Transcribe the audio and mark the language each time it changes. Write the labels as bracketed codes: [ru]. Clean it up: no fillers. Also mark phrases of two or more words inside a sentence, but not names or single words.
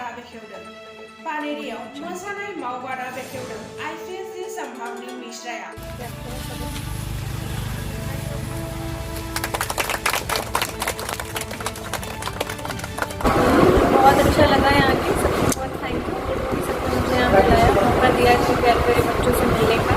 [brx] बेखेवदों पानेरियाव मोसानाय मावबादा बेखेवदों IPSC Samvabani Mishra [hi] बहुत अच्छा लगा यहाँ के सबको बहुत [en] thank you [hi] सबको मुझे यहाँ बुलाया मौका दिया कि प्यारे प्यारे बच्चों से मिलने का।